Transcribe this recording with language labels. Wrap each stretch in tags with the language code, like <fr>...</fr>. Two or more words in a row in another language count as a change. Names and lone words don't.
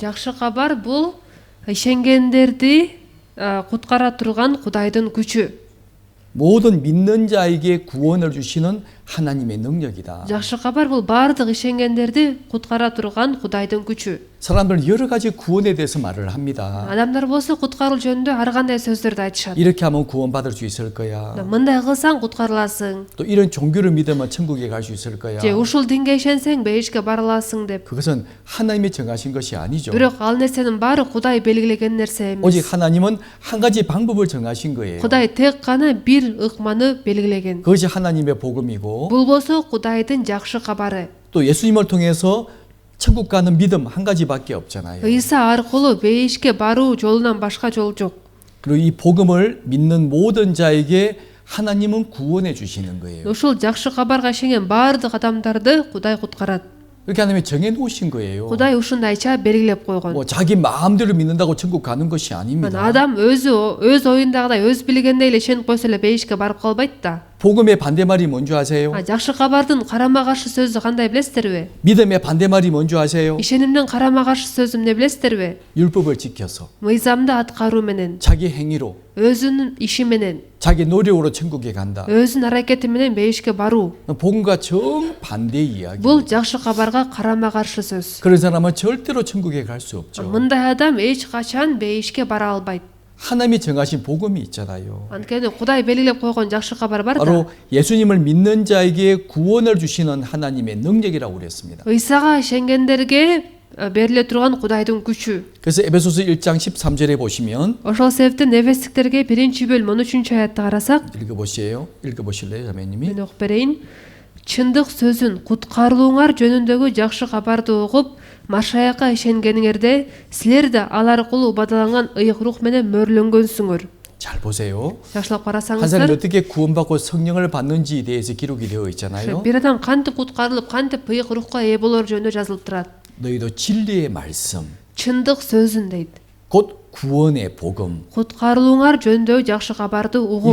<ky>Жакшы кабар бул ишенгендерди куткара турган Кудайдын күчү.</ky> <ko>모든 믿는 자에게 구원을 주시는 하나님의 능력이다.</ko> <ky>Жакшы кабар бул бардык ишенгендерди куткара турган Кудайдын күчү.</ky> <ko>사람들은 여러 가지 구원에 대해서 말을 합니다.</ko> <ky>Адамдар болсо куткаруу жөнүндө ар кандай сөздөрдү айтышат.</ky> <ko>이렇게 하면 구원받을 수 있을 거야.</ko> <ky>Мындай кылсаң куткарыласың.</ky> <ko>또 이런 종교를 믿으면 천국에 갈 수 있을 거야.</ko> <ky>Же ушул динге ишенсең бейишке бара аласың деп.</ky> <ko>그것은 하나님이 정하신 것이 아니죠.</ko> <ky>Бирок ал нерсенин баары Кудай белгилеген нерсе эмес.</ky> <ko>오직 하나님은 한 가지 방법을 정하신 거예요.</ko> <ky>Кудай тек гана бир ыкманы белгилеген.</ky> <ko>그것이 하나님의 복음이고</ko> <ky>Бул болсо Кудайдын жакшы кабары.</ky> <ko>또 예수님을 통해서 천국 가는 믿음 한 가지밖에 없잖아요.</ko> <ky>Ыйса аркылуу бейишке баруу жолунан башка жол жок.</ky> <ko>그리고 이 복음을 믿는 모든 자에게 하나님은 구원해 주시는 거예요.</ko> <ky>Ушул жакшы кабарга ишенген бардык адамдарды Кудай куткарат.</ky> <ko>그렇게 하나님이 정해 놓으신 거예요.</ko> <ky>Кудай ушундайча белгилеп койгон.</ky> <ko>뭐 자기 마음대로 믿는다고 천국 가는 것이 아닙니다.</ko> <ky>Адам өз оюндагыдай, өз билгендей эле ишенип койсо эле бейишке барып калбайт да.</ky> <ko>복음의 반대말이 뭔지 아세요?</ko> <ky>Жакшы кабардын карама каршы сөзү кандай билесиздерби?</ky> <ko>믿음의 반대말이 뭔지 아세요?</ko> <ky>Ишенимдин карама каршы сөзү эмне билесиздерби?</ky> <ko>율법을 지켜서</ko> <ky>Мыйзамды аткаруу менен,</ky> <ko>자기 행위로</ko> <ky>өзүнүн иши менен,</ky> <ko>자기 노력으로 천국에 간다.</ko> <ky>өзүнүн аракети менен бейишке баруу.</ky> <ko>복음과 정반대 이야기.</ko> <ky>Бул жакшы кабарга карама каршы сөз.</ky> <ko>그런 사람은 절대로 천국에 갈 수 없죠.</ko> <ky>Мындай адам эч качан бейишке бара албайт.</ky> <ko>하나님이 정하신 복음이 있잖아요.</ko> <ky>Анткени Кудай белгилеп койгон жакшы кабар бар да.</ky> <ko>바로 예수님을 믿는 자에게 구원을 주시는 하나님의 능력이라고 그랬습니다.</ko> <ky>Ыйсага ишенгендерге бериле турган Кудайдын күчү.</ky> <ko>그래서 에베소서 1장 13절에 보시면</ko> <ky>Ошол себептен Эфестиктерге 1-бөлүм 13-аятты карасак,</ky> <ko>읽어보실래요, 자매님이?</ko> <ky>мен окуп берейин. Чындык сөзүн, куткарылууңар жөнүндөгү жакшы кабарды угуп, Машаякка ишенгениңерде силер да ал аркылуу убадаланган ыйык рух менен мөрлөнгөнсүңөр.</ky> <ko>잘 보세요.</ko> <ky>Жакшылап</ky> <ko>한 사람이</ko> <ky>карасаңыздар,</ky> <ko>어떻게 구원받고 성령을 받는지에 대해서 기록이 되어 있잖아요.</ko> <ky>бир адам кантип куткарылып, кантип ыйык рухка ээ болор жөнүндө жазылып турат.</ky> <ko>너희도 진리의 말씀,</ko> <ky>Чындык сөзүн дейт.</ky> <ko>곧 구원의 복음.</ko> <ky>Куткарылууңар жөнүндө жакшы кабарды угуп.</ky>